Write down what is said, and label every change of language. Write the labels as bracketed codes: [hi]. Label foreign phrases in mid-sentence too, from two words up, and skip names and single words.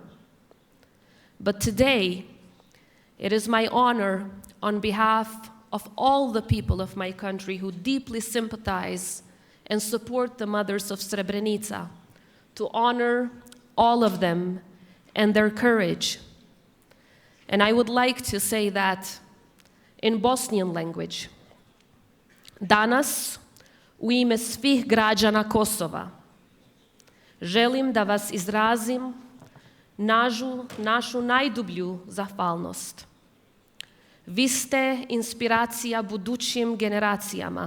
[en] But today, it is my honor on behalf of all the people of my country who deeply sympathize and support the mothers of Srebrenica to honor all of them and their courage. And I would like to say that in Bosnian language. [bs] Danas, u ime svih građana Kosova, želim da vas izrazim našu najdublju zahvalnost. Vi ste inspiracija budućim generacijama.